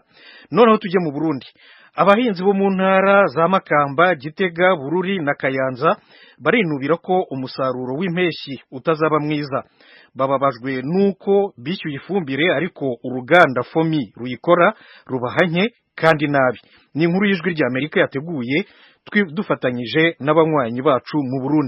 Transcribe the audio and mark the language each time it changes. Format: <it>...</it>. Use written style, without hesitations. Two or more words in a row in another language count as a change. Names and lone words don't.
<rw>Noneho tujye mu Burundi. Abahinzi bo mu ntara za Makamba, Gitega, Bururi na Kayanza barinubira ko umusaruro w'impeshyi utazaba mwiza. Bababajwe nuko bishyuye ifumbire ariko uruganda Fomi ruyikora rubahanye kandi nabi. Ni inkuru y'Ijwi rya Amerika yateguye dufatanyije n'abanywanyi bacu mu Burundi.</rw>